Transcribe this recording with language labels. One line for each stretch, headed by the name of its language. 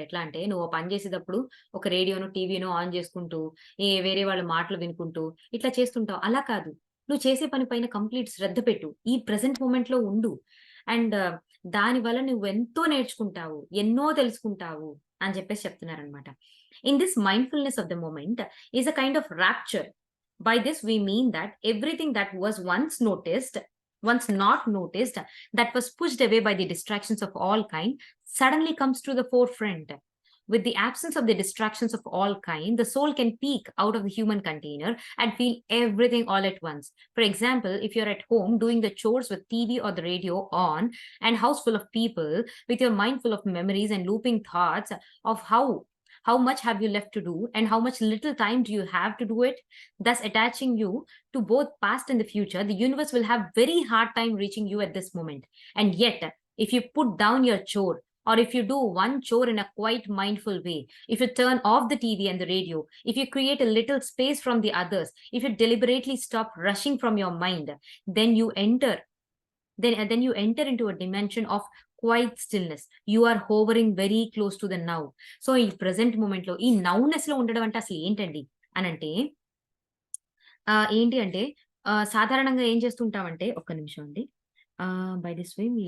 Telugu: ఎట్లా అంటే నువ్వు ఓ పని చేసేటప్పుడు ఒక రేడియోనో, టీవీనో ఆన్ చేసుకుంటూ, వేరే వాళ్ళ మాటలు వినుకుంటూ ఇట్లా చేస్తుంటావు. అలా కాదు. నువ్వు చేసే పని పైన కంప్లీట్ శ్రద్ధ పెట్టు. ఈ ప్రెజెంట్ మొమెంట్‌లో ఉండు. అండ్ దానివల్ల నువ్వెంతో నేర్చుకుంటావు. ఎన్నో తెలుసుకుంటావు అని చెప్పేసి చెప్తున్నారనమాట.
English: In this mindfulness of the moment is a kind of rapture. By this we mean that everything that was once not noticed, that was pushed away by the distractions of all kind, suddenly comes to the forefront. With the absence of the distractions of all kind, the soul can peek out of the human container and feel everything all at once. For example, if you're at home doing the chores with TV or the radio on and house full of people, with your mind full of memories and looping thoughts of how much have you left to do and how much little time do you have to do it, thus attaching you to both past and the future, the universe will have very hard time reaching you at this moment. And yet, if you put down your chore, or if you do one chore in a quite mindful way, if you turn off the TV and the radio, if you create a little space from the others, if you deliberately stop rushing from your mind, then you enter into a dimension of quiet stillness. You are hovering very close to the now.
Telugu: So, ఈ present మొమెంట్‌లో ఈ నౌనెస్‌లో ఉండడం అంటే అసలు ఏంటండి అనంటే ఏంటి అంటే సాధారణంగా ఏం చేస్తుంటామంటే ఒక్క నిమిషం అండి.
English: by this way